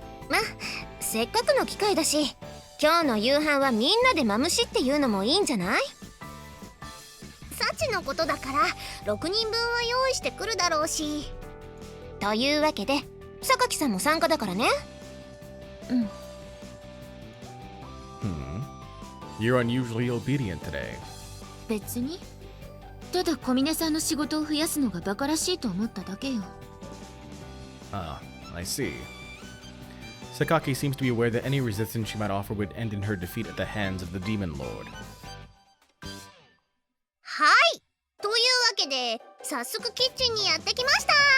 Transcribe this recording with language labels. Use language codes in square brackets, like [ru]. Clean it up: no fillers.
[ja] ま、せっかくの機会だし、今日の夕飯はみんなでマムシっていうのもいいんじゃない？サチのことだから6人分は用意してくるだろうし。というわけで榊さんも参加だからね。うん。 [en] You're unusually obedient today. [ja] 別に。ただ小峰さんの仕事を増やすのがバカらしいと思っただけよ。 [en] Ah, I see. Sakaki seems to be aware that any resistance she might offer would end in her defeat at the hands of the Demon Lord. [ja] はい、というわけで早速キッチンにやってきました。